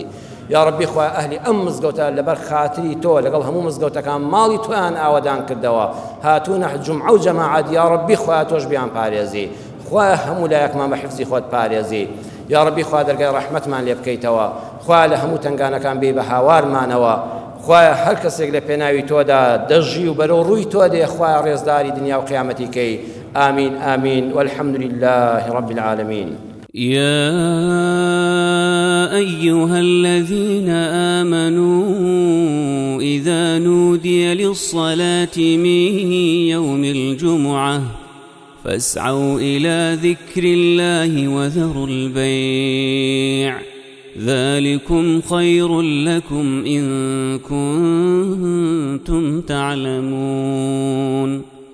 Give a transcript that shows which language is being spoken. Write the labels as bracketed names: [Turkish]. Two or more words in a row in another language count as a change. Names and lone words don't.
[Central Kurdish] یا ڕەبی خوای ئەهلی ئەم مزگەوتە لەبەر خاتری تۆ لەگەڵ هەموو مزگەوتەکان ماڵی تۆیان ئاوەدان کردەوە، هاتوونە جومعە و جەماعەت، یا ڕەبی خوای تۆش بیان پارێزی. خوایە هەموو لایەکمان بە حیفزی خۆت پارێزی. یا ڕەبی خوای دەرگای ڕەحمەتمان لێ بکەیتەوە، خوای لە هەموو تنگانەکان بێ بە هاوارمانەوە. خوایە هەر کەسێک لە پێناوی تۆدا دەژی و بەرەو ڕووی تۆ دێ، خوایە ڕێزداری دنیا و قیامەتی کەی. [Arabic] آمين آمين والحمد لله رب العالمين. يا أيها الذين آمنوا إذا نودي للصلاة من يوم الجمعة فاسعوا إلى ذكر الله وذروا البيع ذلكم خير لكم إن كنتم تعلمون.